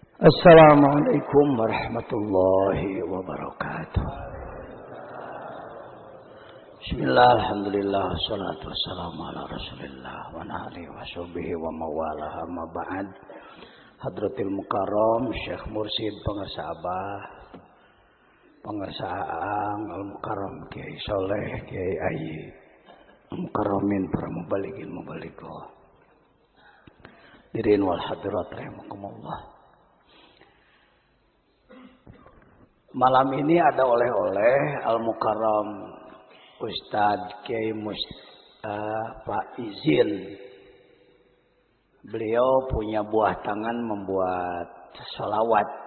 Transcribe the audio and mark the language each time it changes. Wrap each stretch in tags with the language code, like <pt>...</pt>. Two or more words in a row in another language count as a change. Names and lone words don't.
<ar>السلام عليكم ورحمة الله وبركاته. بسم الله، الحمد لله، والصلاة والسلام على رسول الله وعلى آله وصحبه ومن والاه، أما بعد.</ar> <id>Hadratil Mukarram Syekh Mursid Pangarsa Abah, Pangarsa Aang Al-Mukarram Kiai Soleh, Kiai Ayi Al-Mukarramin, para</id> <ar>مبلغين مبلغة الحاضرين والحاضرات رحمكم الله.</ar> <id>Malam ini ada oleh-oleh Al-Mukarram Ustadz Kiai Pak Izin. Beliau punya buah tangan membuat sholawat.</id>